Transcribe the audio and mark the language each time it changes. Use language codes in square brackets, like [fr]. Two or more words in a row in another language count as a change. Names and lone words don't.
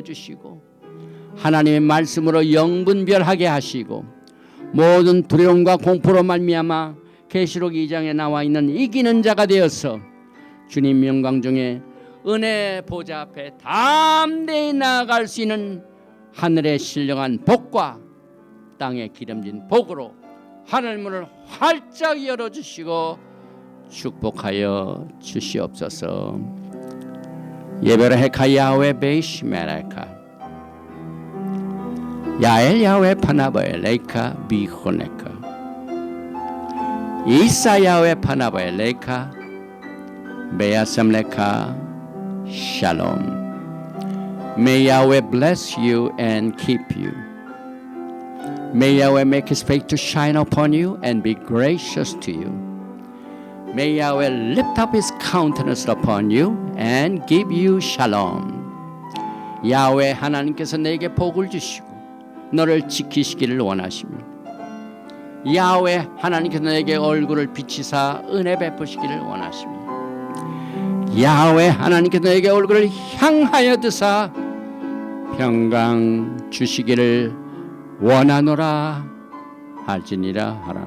[ko] 주시고 하나님의 말씀으로 영분별하게 하시고 모든 두려움과 공포로 말미암아 계시록 2장에 나와 있는 이기는 자가 되어서 주님 영광 중에 은혜 보좌 앞에 담대히 나아갈 수 있는 하늘의 신령한 복과 땅의 기름진 복으로 하늘문을 활짝 열어주시고 축복하여 주시옵소서. [he] יברכך יהוה וישמרך יאר יהוה פניו אליך ויחנך ישא יהוה פניו אליך וישם לך שלום. [en] May Yahweh bless you and keep you. May Yahweh make his face to shine upon you and be gracious to you. May Yahweh lift up his countenance upon you and give you shalom. [ko] 야훼 하나님께서 내게 복을 주시고 너를 지키시기를 원하십니다. 야훼 하나님께서 너에게 얼굴을 비치사 은혜 베푸시기를 원하십니다. 야훼 하나님께서 너에게 얼굴을 향하여 드사 평강 주시기를 원하노라 할지니라 하라.